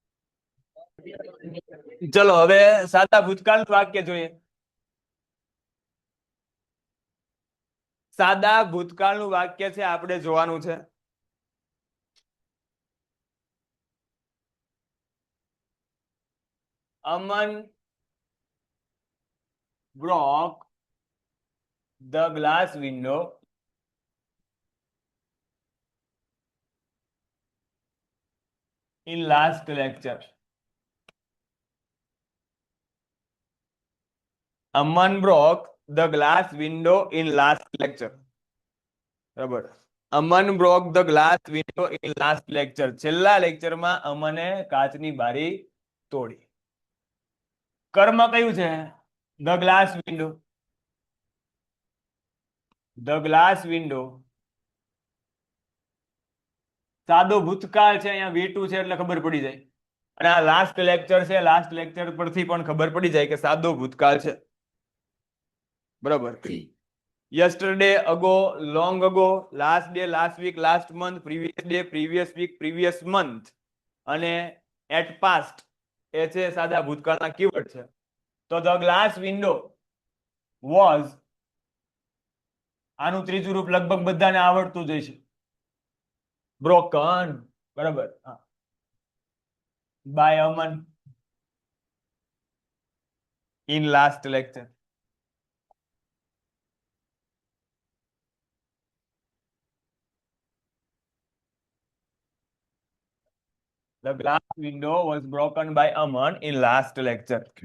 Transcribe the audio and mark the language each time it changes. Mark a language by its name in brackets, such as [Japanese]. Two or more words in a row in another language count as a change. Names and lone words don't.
[Gujarati] ચલો હવે સાદા ભૂતકાળ વાક્ય જોઈએ. સાદા ભૂતકાળનું વાક્ય છે આપણે જોવાનું છે. [English] અમન broke the glass window in last lecture. Aman broke the glass window in last lecture. [Gujarati] બરાબર. [English] અમન broke the glass window in last lecture. [Gujarati] છેલ્લા લેક્ચરમાં અમને કાચની બારી તોડી. કર્મ કયું છે? [English] the glass window. the glass window. [Gujarati] સાદો ભૂતકાળ છે, અહીંયા V2 છે એટલે ખબર પડી જાય. અને આ [English] last lecture [Gujarati] છે, [English] last lecture [Gujarati] પરથી પણ ખબર પડી જાય કે સાદો ભૂતકાળ છે બરાબર. [English] yesterday, ago, long ago, last day, last week, last month, previous day, previous week, previous month અને at past [Gujarati] એ છે સાદા ભૂતકાળના કીવર્ડ છે. [English] તો the glass window was, [Gujarati] આનું ત્રીજું રૂપ લગભગ બધાને આવડતું જ હશે, [English] broken બરાબર. by Aman in last lecture. The glass window was broken by Aman in last lecture.